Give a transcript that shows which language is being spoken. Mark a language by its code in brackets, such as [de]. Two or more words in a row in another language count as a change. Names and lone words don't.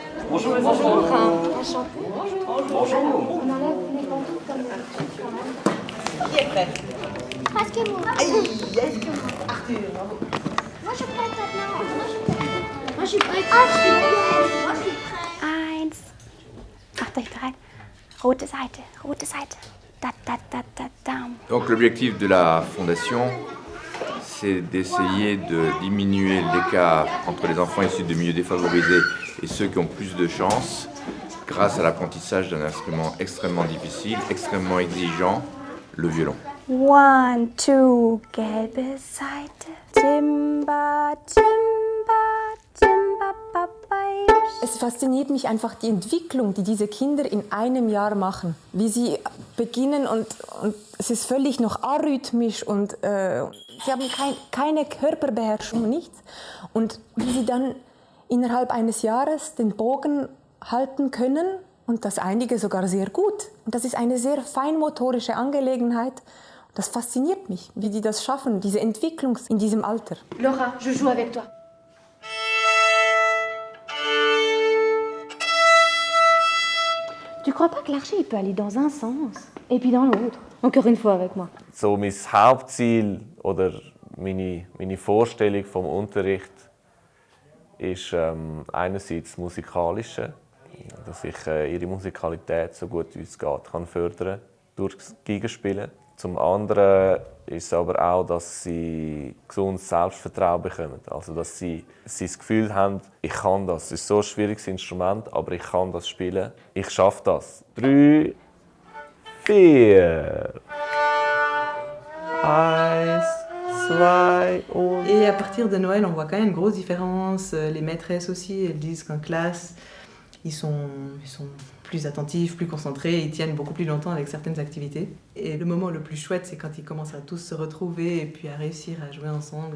[fr] Bonjour les Bonjour. enfants. Enchantée. Bonjour. On enlève les pantoufles comme d'habitude quand même. Qui est prêt? Presque moi. Aïe, Arthur, bravo. Moi je suis prête maintenant. Moi je suis prête. Moi je suis prête. [de] Eins. Macht euch bereit. Rote Seite, rote Seite. Da, da, da, da, dam. [fr] Donc l'objectif de la fondation, c'est d'essayer de diminuer l'écart entre les enfants issus de milieux défavorisés et ceux qui ont plus de chance grâce à l'apprentissage d'un instrument extrêmement difficile, extrêmement exigeant, le violon. [de] 1, 2, gelbe Seite. Timba, timba, timba, papai. Es fasziniert mich einfach die Entwicklung, die diese Kinder in einem Jahr machen. Wie sie beginnen und es ist völlig noch arrhythmisch und sie haben keine Körperbeherrschung, nichts. Und wie sie dann innerhalb eines Jahres den Bogen halten können und das einige sogar sehr gut. Und das ist eine sehr feinmotorische Angelegenheit. Das fasziniert mich, wie die das schaffen, diese Entwicklung in diesem Alter. [fr] Laura, je joue avec toi. Tu crois pas que l'archer il peut aller dans un sens et puis dans l'autre? Encore une fois avec moi. [de] So mein Hauptziel oder meine Vorstellung vom Unterricht ist einerseits das Musikalische, dass ich ihre Musikalität so gut wie es geht kann fördern durch das Geigenspielen. Zum anderen ist es aber auch, dass sie gesundes Selbstvertrauen bekommen. Also dass sie das Gefühl haben, ich kann das. Es ist so ein schwieriges Instrument, aber ich kann das spielen. Ich schaffe das. 3, 4. 1, 2 und... [fr] Et à partir de Noël, on voit quand même une grosse différence. Les maîtresses aussi, elles disent qu'en classe, ils sont plus attentifs, plus concentrés, ils tiennent beaucoup plus longtemps avec certaines activités. Et le moment le plus chouette, c'est quand ils commencent à tous se retrouver et puis à réussir à jouer ensemble.